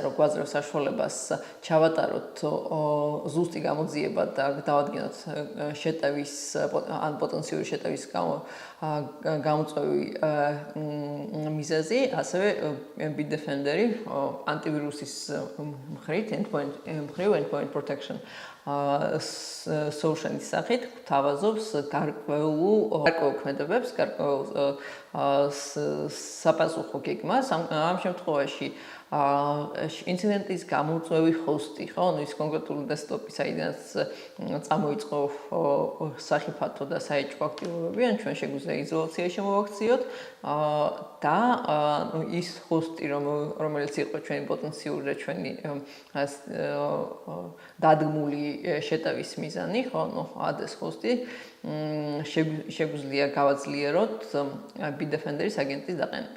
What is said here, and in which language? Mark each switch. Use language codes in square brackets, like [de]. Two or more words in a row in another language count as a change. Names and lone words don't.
[ka] რომ გვაძლევს საშუალებას ჩავატაროთ ზუსტი გამოძიება და დავადგინოთ შეტევის ან პოტენციური შეტევის გამოწვევი მიზეზი, ასევე Bitdefender-ი ანტივირუსის მხრივ [en] endpoint protection solution- [ka] ის სახით გვთავაზობს გარკვეულ ქმედებებს, გარკვეულ საპასუხო გეგმას. ამ შემთხვევაში ინციდენტის გამოწვევი ჰოსტი, ხო, ანუ ის კონკრეტული დესკტოპი, საიდანაც წამოიწყო სახიფათო და საეჭვო აქტივობები, ან ჩვენ შეგვიძლია იზოლაციაში მოვაქციოთ და ის ჰოსტი, რომელიც იყო ჩვენი პოტენციური და ჩვენი დადგმული შეტევის მიზანი, ხო, ანუ ადეს ჰოსტი შეგვიძლია გავაძლიეროთ Bitdefender-ის აგენტის დაყენებით.